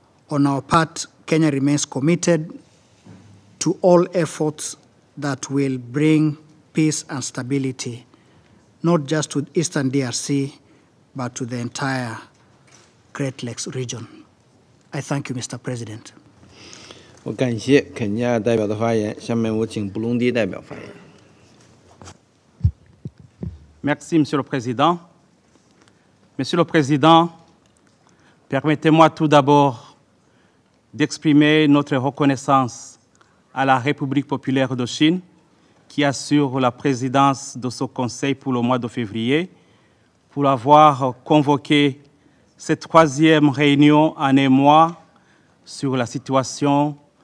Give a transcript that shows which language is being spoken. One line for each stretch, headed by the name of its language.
English: On our part, Kenya remains committed to all efforts that will bring peace and stability, not just to Eastern DRC, but to the entire Great Lakes region. I thank you, Mr. President.
Chinese: 我感谢肯尼亚代表的发言，下面我请布隆迪代表发言。
French: Merci, Monsieur le Président. Monsieur le Président, permettez-moi tout d'abord d'exprimer notre reconnaissance à la République populaire de Chine qui assure la présidence de ce Conseil pour le mois de février, pour avoir convoqué cette troisième réunion en un mois sur la situation